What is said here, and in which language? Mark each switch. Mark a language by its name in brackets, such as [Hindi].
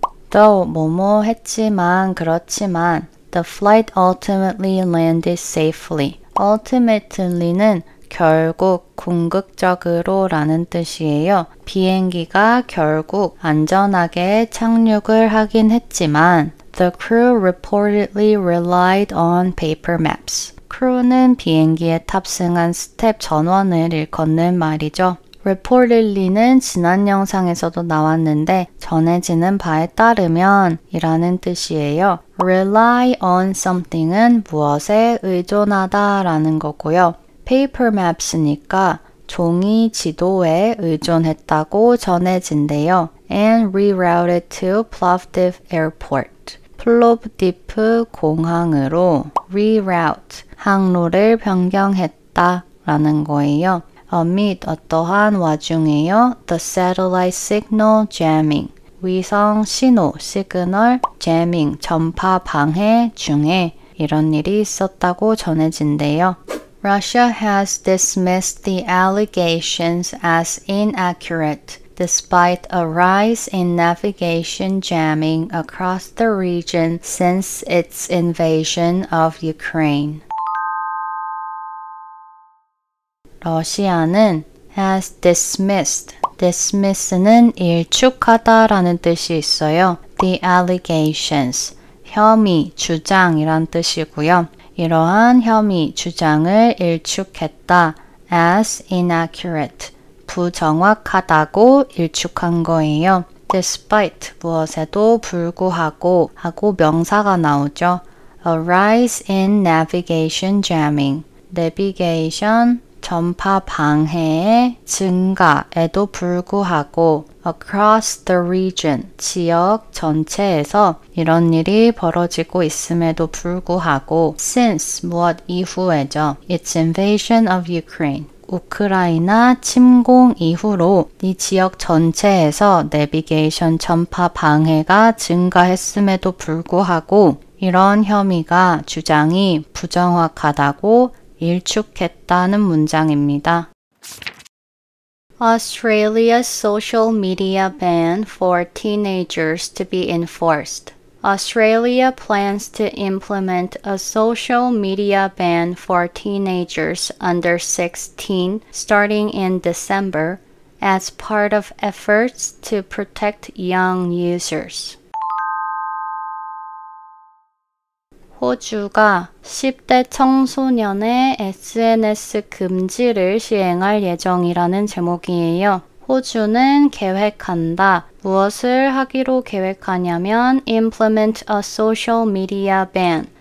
[English] Though [Korean] 뭐뭐 했지만 그렇지만 [English] the flight ultimately landed safely. [Korean] ultimately는 결국, 궁극적으로 라는 뜻이에요. 비행기가 결국 안전하게 착륙을 하긴 했지만 [English] The crew reportedly relied on paper maps. [Korean] crew는 비행기에 탑승한 스텝 전원을 일컫는 말이죠. reportedly는 지난 영상에서도 나왔는데 전해지는 바에 따르면 이라는 뜻이에요. rely on something은 무엇에 의존하다 라는 거고요. paper maps니까 종이 지도에 의존했다고 전해진대요. [English] and rerouted to Plovdiv Airport. [Korean] 플로브디프 공항으로 reroute, 항로를 변경했다 라는 거예요. amid 어떠한 와중에요. [English] The satellite signal jamming. [Korean] 위성 신호, 시그널, jamming, 전파 방해 중에 이런 일이 있었다고 전해진대요. [English] Russia has dismissed the allegations as inaccurate, despite a rise in navigation jamming across the region since its invasion of Ukraine. [Korean] 러시아는 has dismissed, dismiss는 일축하다라는 뜻이 있어요. [English] The allegations, [Korean] 혐의, 주장이란 뜻이고요. 이러한 혐의, 주장을 일축했다. [English] as inaccurate, [Korean] 부정확하다고 일축한 거예요. despite, 무엇에도 불구하고 하고 명사가 나오죠. [English] A rise in navigation jamming, [Korean] 내비게이션 전파 방해의 증가에도 불구하고 [English] across the region, [Korean] 지역 전체에서 이런 일이 벌어지고 있음에도 불구하고 since, 무엇 이후에죠. [English] Its invasion of Ukraine, [Korean] 우크라이나 침공 이후로 이 지역 전체에서 내비게이션 전파 방해가 증가했음에도 불구하고 이런 혐의가 주장이 부정확하다고 일축했다는 문장입니다. [English] Australia's social media ban for teenagers to be enforced. Australia plans to implement a social media ban for teenagers under 16 starting in December as part of efforts to protect young users. [Korean] 호주가 10대 청소년의 SNS 금지를 시행할 예정이라는 제목이에요. 호주는 계획한다. 무엇을 하기로 계획하냐면 [English] implement a social media ban.